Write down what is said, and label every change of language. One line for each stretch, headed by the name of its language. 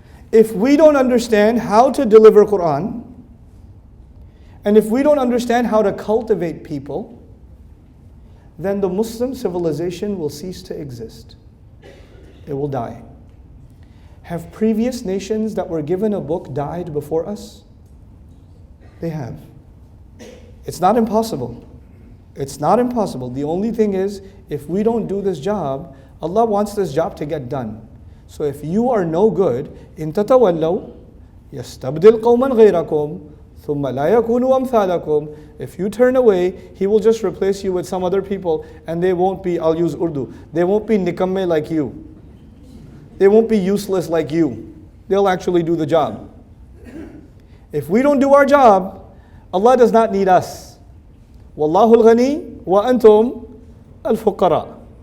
English: If we don't understand how to deliver Quran, and if we don't understand how to cultivate people, then the Muslim civilization will cease to exist. It will die. Have previous nations that were given a book died before us? They have. It's not impossible. It's not impossible. The only thing is, if we don't do this job, Allah wants this job to get done. So if you are no good,
Arabic: إِن تَتَوَلَّوْا يَسْتَبْدِلْ قَوْمًا غَيْرَكُمْ ثُمَّ لَا يَكُونُوا أَمْثَالَكُمْ.
English: If you turn away, He will just replace you with some other people, and they won't be, I'll use Urdu, they won't be nikamme like you. They won't be useless like you. They'll actually do the job. If we don't do our job, Allah does not need us.
Arabic: Wallahu al-ghani wa antum al-fuqara.